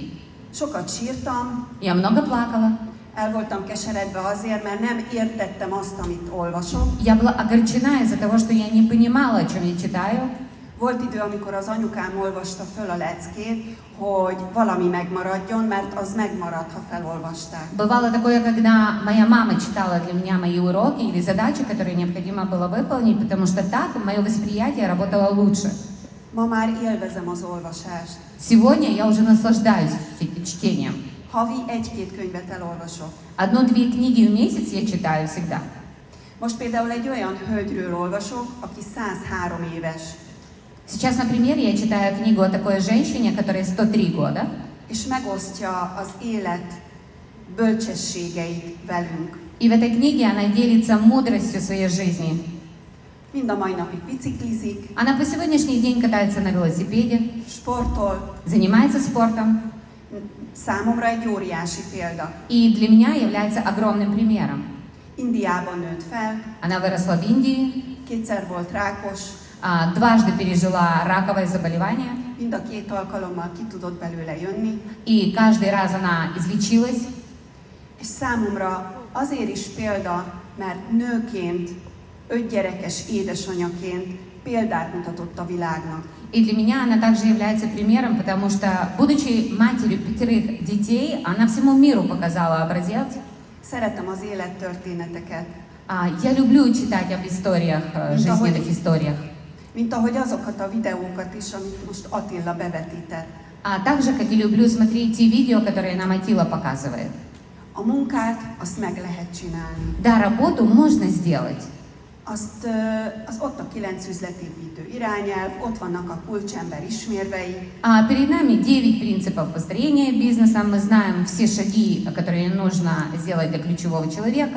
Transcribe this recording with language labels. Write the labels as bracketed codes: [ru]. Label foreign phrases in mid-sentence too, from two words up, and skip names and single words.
[hu] Sokat sírtam, [ru] Я много плакала. [hu] el voltam keseredve azért, mert nem értettem azt, amit olvasok. [ru] Я была огорчена из-за того, что я не понимала, о чем я читаю. [hu] Volt idő, amikor az anyukám olvasta föl a leckét, hogy valami megmaradjon, mert az megmarad, ha felolvasták. [ru] Бывало такое, когда моя мама читала для меня мои уроки или задачи, которые необходимо было выполнить, потому что так мое восприятие работало лучше. [hu] Ma már élvezem az olvasást. [ru] Сегодня я уже наслаждаюсь чтением. [hu] Havi 1-2 könyvet elolvasok. [ru] 1-2 книги в месяц я читаю всегда. [hu] Most például egy olyan hölgyről olvasok, aki 103 éves. [ru] Сейчас, например, я читаю книгу о такой женщине, которой 103 года. [hu] És megosztja az élet bölcsességeit velünk. [ru] И в этой книге она делится мудростью своей жизни. [hu] Mind a mai napig biciklizik, [ru] Она по сегодняшний день катается на велосипеде, [hu] sportol. [ru] занимается спортом. [hu] Számomra egy óriási példa. [ru] И для меня является огромным примером. [hu] Indiában nőtt fel, [ru] Она выросла в Индии, [hu] 2-szer volt rákos, [ru] дважды пережила раковое заболевание, [hu] mind a 2 alkalommal ki tudott belőle jönni, [ru] и каждый раз она излечилась. [hu] és számomra azért is példa, mert nőként, 5 gyerekes édesanyaként példát mutatott a világnak. [ru] И для меня она также является примером, потому что, будучи матерью 5 детей, она всему миру показала образец. [hu] Szeretem az élettörténeteket, [ru] Я люблю читать об историях, жизненных историях. [hu] mint ahogy azokat a videókat is, amit most Attila bevetített. [ru] Так же, как и люблю смотреть те видео, которые нам Атила показывает. [hu] A munkát azt meg lehet csinálni. [ru] Да, работу можно сделать. [hu] az ott a 9 üzletépítő irányelv, ott vannak a kulcsember ismérvei, [ru] Перед нами 9 принципов построения бизнеса. Мы знаем все шаги, которые нужно сделать для ключевого человека.